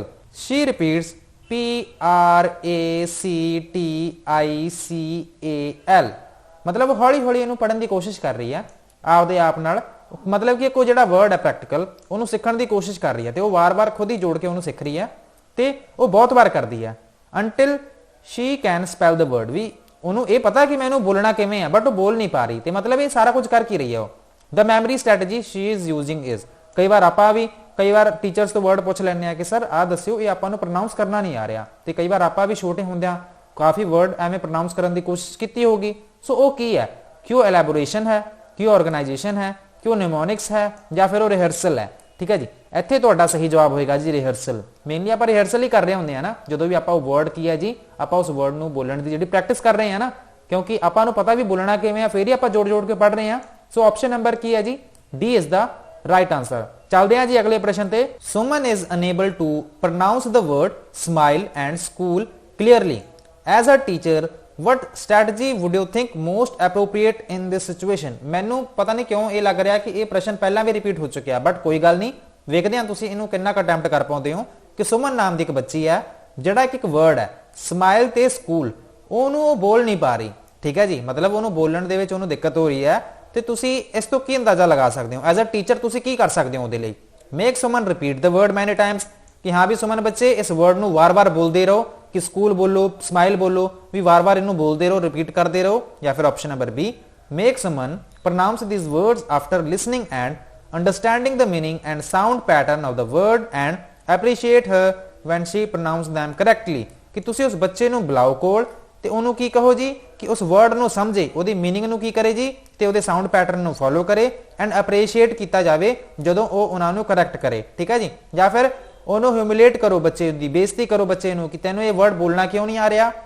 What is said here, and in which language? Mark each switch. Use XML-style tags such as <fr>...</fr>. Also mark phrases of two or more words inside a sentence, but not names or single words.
<en>she repeats PRACTICAL,</en> <pa>ਮਤਲਬ ਹੌਲੀ ਹੌਲੀ ਇਹਨੂੰ ਪੜਨ ਦੀ ਕੋਸ਼ਿਸ਼ ਕਰ ਰਹੀ ਹੈ ਆਪਦੇ ਆਪ ਨਾਲ। ਮਤਲਬ ਕਿ ਕੋਈ ਜਿਹੜਾ ਵਰਡ ਹੈ ਪ੍ਰੈਕਟੀਕਲ ਉਹਨੂੰ ਸਿੱਖਣ ਦੀ ਕੋਸ਼ਿਸ਼ ਕਰ ਰਹੀ ਹੈ ਤੇ ਉਹ ਵਾਰ-ਵਾਰ ਖੁਦ ਹੀ ਜੋੜ ਕੇ ਉਹਨੂੰ ਸਿੱਖ ਰਹੀ ਹੈ ਤੇ ਉਹ ਬਹੁਤ ਵਾਰ ਕਰਦੀ ਹੈ</pa> <en>until she can spell the word।</en> <pa>ਵੀ ਉਹਨੂੰ ਇਹ ਪਤਾ ਕਿ ਮੈਂ ਇਹਨੂੰ ਬੋਲਣਾ ਕਿਵੇਂ ਆ ਬਟ ਉਹ ਬੋਲ ਨਹੀਂ ਪਾ ਰਹੀ ਤੇ ਮਤਲਬ ਇਹ ਸਾਰਾ ਕੁਝ ਕਰ ਕੀ ਰਹੀ ਹੈ ਉਹ।</pa> <en>the memory strategy she is using is,</en> <pa>ਕਈ ਵਾਰ ਆਪਾਂ ਵੀ ਕਈ ਵਾਰ ਟੀਚਰਸ ਤੋਂ ਵਰਡ ਪੁੱਛ ਲੈਂਦੇ ਆ ਕਿ ਸਰ ਆਹ ਦੱਸਿਓ, ਇਹ ਆਪਾਂ ਨੂੰ ਪ੍ਰੋਨਾਂਸ ਕਰਨਾ ਨਹੀਂ ਆ ਰਿਹਾ ਤੇ ਕਈ ਵਾਰ ਆਪਾਂ ਵੀ ਛੋਟੇ ਹੁੰਦਿਆਂ ਕਾਫੀ ਵਰਡ ਐਵੇਂ ਪ੍ਰੋਨਾਂਸ ਕਰਨ ਦੀ ਕੋਸ਼ਿਸ਼ ਕੀਤੀ ਹੋਗੀ। ਸੋ ਉਹ ਕੀ ਹੈ, ਕਿਉਂ ਐਲੈਬੋਰੇਸ਼ਨ ਹੈ, ਕਿਉਂ ਆਰਗੇਨਾਈਜੇਸ਼ਨ ਹੈ, ਕਿਉਂ ਨਿਮੋਨਿਕਸ ਹੈ ਜਾਂ ਫਿਰ ਉਹ ਰਿਹਰਸਲ ਹੈ। ਠੀਕ ਹੈ ਜੀ, ਇੱਥੇ ਤੁਹਾਡਾ ਸਹੀ ਜਵਾਬ ਹੋਏਗਾ ਜੀ ਰਿਹਰਸਲ। ਮੇਨਲੀ ਆਪਾਂ ਰਿਹਰਸਲ ਹੀ ਕਰ ਰਹੇ ਹੁੰਦੇ ਆ ਨਾ, ਜਦੋਂ ਵੀ ਆਪਾਂ ਉਹ ਵਰਡ ਕੀ ਹੈ ਜੀ ਆਪਾਂ ਉਸ ਵਰਡ ਨੂੰ ਬੋਲਣ ਦੀ ਜਿਹੜੀ ਪ੍ਰੈਕਟਿਸ ਕਰ ਰਹੇ ਆ ਨਾ, ਕਿਉਂਕਿ ਆਪਾਂ ਨੂੰ ਪਤਾ ਵੀ ਬੋਲਣਾ ਕਿਵੇਂ ਆ, ਫੇਰ ਹੀ ਆਪਾਂ ਜੋੜ ਕੇ ਪੜ ਰਹੇ ਆ।</pa> <en>so option number</en> <pa>ਕੀ ਹੈ ਜੀ,</pa> <en>D is the right answer.</en> <pa>ਚੱਲਦੇ ਆ ਜੀ ਅਗਲੇ ਪ੍ਰਸ਼ਨ ਤੇ।</pa> <en>Suman is unable to pronounce the word smile and school clearly. as a teacher what strategy would you think most appropriate in this situation।</en> <pa>ਮੈਨੂੰ ਪਤਾ ਨਹੀਂ ਕਿਉਂ ਇਹ ਲੱਗ ਰਿਹਾ ਕਿ ਇਹ ਪ੍ਰਸ਼ਨ ਪਹਿਲਾਂ ਵੀ ਰਿਪੀਟ ਹੋ ਚੁੱਕਿਆ, ਬਟ ਕੋਈ ਗੱਲ ਨਹੀਂ, ਵੇਖਦੇ ਹਾਂ ਤੁਸੀਂ ਇਹਨੂੰ ਕਿੰਨਾ ਕੁ ਅਟੈਂਪਟ ਕਰ ਪਾਉਂਦੇ ਹੋ। ਕਿ ਸੁਮਨ ਨਾਮ ਦੀ ਇੱਕ ਬੱਚੀ ਹੈ, ਜਿਹੜਾ ਇੱਕ ਵਰਡ ਹੈ ਸਮਾਈਲ ਤੇ ਸਕੂਲ, ਉਹਨੂੰ ਉਹ ਬੋਲ ਨਹੀਂ ਪਾ ਰਹੀ। ਠੀਕ ਹੈ ਜੀ, ਮਤਲਬ ਉਹਨੂੰ ਬੋਲਣ ਦੇ ਵਿੱਚ ਉਹਨੂੰ ਦਿੱਕਤ ਹੋ ਰਹੀ ਹੈ ਤੇ ਤੁਸੀਂ ਇਸ ਤੋਂ ਕੀ ਅੰਦਾਜ਼ਾ ਲਗਾ ਸਕਦੇ ਹੋ?</pa> <en>as a teacher</en> <pa>ਤੁਸੀਂ ਕੀ ਕਰ ਸਕਦੇ ਹੋ ਉਹਦੇ ਲਈ?</pa> <en>make Suman repeat the word many times,</en> <pa>ਕਿ ਹਾਂ ਵੀ ਸੁਮਨ ਬੱਚੇ ਇਸ ਵਰਡ ਨੂੰ ਵਾਰ-ਵਾਰ ਬੋਲਦੇ ਰਹੋ, ਕਿ ਸਕੂਲ ਬੋਲੋ, ਸਮਾਈਲ ਬੋਲੋ, ਵੀ ਵਾਰ-ਵਾਰ ਇਹਨੂੰ ਬੋਲਦੇ ਰਹੋ, ਰਿਪੀਟ ਕਰਦੇ ਰਹੋ। ਜਾਂ ਫਿਰ</pa> <en>option number B, make Suman pronounce these words after listening and understanding the meaning and sound pattern of the word and appreciate her when she pronounce them correctly।</en> <pa>ਕਿ ਤੁਸੀਂ ਉਸ ਬੱਚੇ ਨੂੰ ਬੁਲਾਓ ਕੋਲ ਤੇ ਉਹਨੂੰ ਕੀ ਕਹੋ ਜੀ ਕਿ ਉਸ ਵਰਡ ਨੂੰ ਸਮਝੇ, ਉਹਦੀ ਮੀਨਿੰਗ ਨੂੰ ਕੀ ਕਰੇ ਜੀ ਤੇ ਉਹਦੇ</pa> <en>sound pattern</en> <pa>ਨੂੰ ਫੋਲੋ ਕਰੇ</pa> <en>and appreciate</en> <pa>ਕੀਤਾ ਜਾਵੇ ਜਦੋਂ ਉਹ ਉਹਨਾਂ ਨੂੰ ਕਰੈਕਟ ਕਰੇ। ਠੀਕ ਹੈ ਜੀ, ਜਾਂ ਫਿਰ ਉਹਨੂੰ ਹਿਊਮਿਲੇਟ ਕਰੋ, ਬੱਚੇ ਦੀ ਬੇਇੱਜ਼ਤੀ ਕਰੋ ਬੱਚੇ ਨੂੰ ਕਿ ਤੈਨੂੰ ਇਹ ਵਰਡ ਬੋਲਣਾ ਕਿਉਂ ਨਹੀਂ ਆ ਰਿਹਾ।</pa>